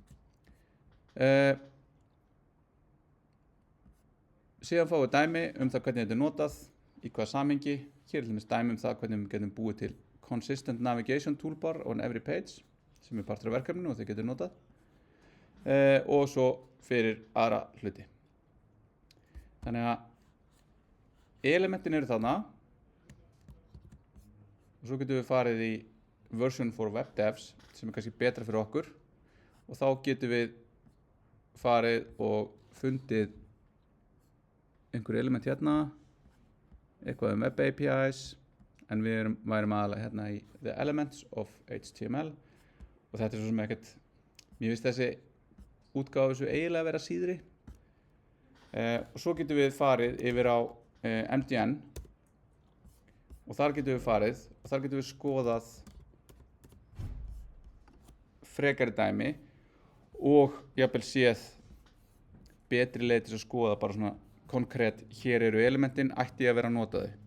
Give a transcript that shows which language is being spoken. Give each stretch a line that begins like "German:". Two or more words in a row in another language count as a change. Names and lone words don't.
Icelandic: Síðan fáum við dæmi það hvernig þetta er notað, í hvaða samhengi. Hér er til dæmis dæmi það hvernig við getum búið til
English: consistent navigation toolbar on every page
Icelandic: sem er partur af verkefninu og þið getur notað, og svo fyrir aðra hluti. Þannig að elementin eru þarna og svo getum við farið í
English: version for web devs
Icelandic: sem er kannski betra fyrir okkur og þá getum við farið og fundið einhver element hérna, eitthvað
English: web APIs,
Icelandic: en við værum aðalega hérna í
English: the elements of HTML
Icelandic: og þetta er svo sem ekkert, mér finnst þessi útgáfa þessu eiginlega að vera síðri. Og svo getum við farið yfir á MDN og þar getum við farið og þar getum við skoðað frekari dæmi og jafnvel séð betri leið til að skoða bara svona konkrétt, hér eru elementin, ætti að vera að nota þau.